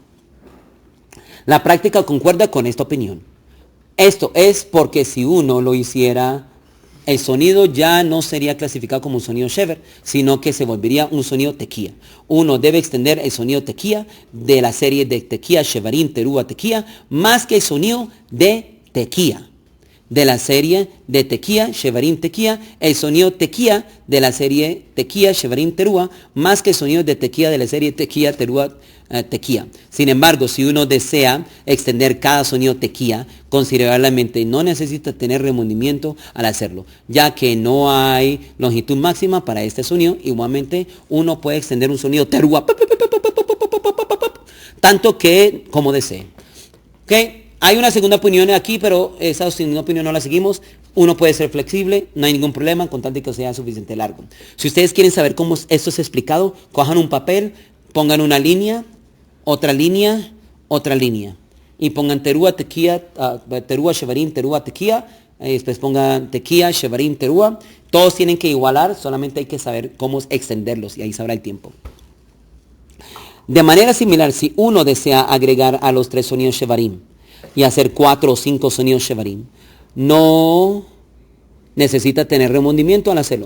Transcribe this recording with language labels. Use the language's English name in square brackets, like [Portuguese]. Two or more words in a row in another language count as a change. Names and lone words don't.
[Spanish] La práctica concuerda con esta opinión. Esto es porque si uno lo hiciera, el sonido ya no sería clasificado como un sonido shever, sino que se volvería un sonido tequía. Uno debe extender el sonido tequía de la serie de [Hebrew] תקיעה, שברים, תרועה, תקיעה, [Spanish] más que el sonido de tequía. De la serie de [Hebrew] תקיעה, שברים, תקיעה, [Spanish] el sonido tequía de la serie [Hebrew] תקיעה, שברים, תרועה, [Spanish] más que el sonido de tequía de la serie [Hebrew] תקיעה, תרועה, תקיעה. [Spanish] Sin embargo, si uno desea extender cada sonido tequía considerablemente, no necesita tener remordimiento al hacerlo, ya que no hay longitud máxima para este sonido. Igualmente, uno puede extender un sonido terúa tanto que como desee. ¿Ok? Hay una segunda opinión aquí, pero esa segunda opinión no la seguimos. Uno puede ser flexible, no hay ningún problema, con tanto que sea suficiente largo. Si ustedes quieren saber cómo esto es explicado, cojan un papel, pongan una línea, otra línea, otra línea. Y pongan [Hebrew] תרועה, תקיעה, תרועה, שברים, תרועה, תקיעה. [Spanish] Y después pongan [Hebrew] תקיעה, שברים, תרועה. [Spanish] Todos tienen que igualar, solamente hay que saber cómo extenderlos y ahí sabrá el tiempo. De manera similar, si uno desea agregar a los 3 sonidos shevarim y hacer 4 o 5 sonidos shevarim, no necesita tener remordimiento al hacerlo.